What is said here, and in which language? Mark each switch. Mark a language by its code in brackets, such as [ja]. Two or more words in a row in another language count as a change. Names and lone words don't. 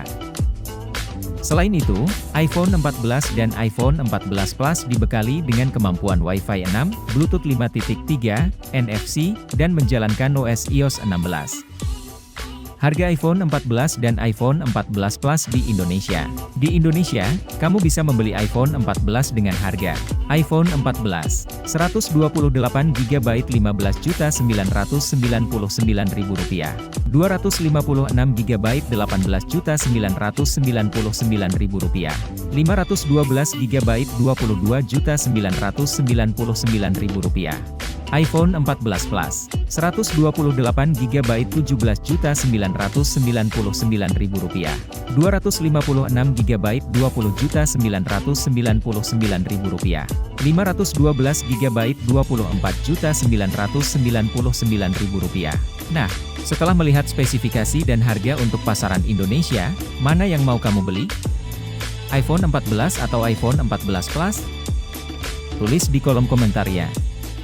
[id] Selain itu, iPhone 14 dan iPhone 14 Plus dibekali dengan kemampuan Wi-Fi 6, Bluetooth 5.3, NFC, dan menjalankan OS iOS 16. Harga iPhone 14 dan iPhone 14 Plus di Indonesia. Di Indonesia, kamu bisa membeli iPhone 14 dengan harga iPhone 14, 128GB Rp15.999.000, 256GB Rp18.999.000, 512GB Rp22.999.000. iPhone 14 Plus, 128GB Rp17.999.000, 256GB Rp20.999.000, 512GB Rp24.999.000. Nah, setelah melihat spesifikasi dan harga untuk pasaran Indonesia, mana yang mau kamu beli? iPhone 14 atau iPhone 14 Plus? Tulis di kolom komentar ya.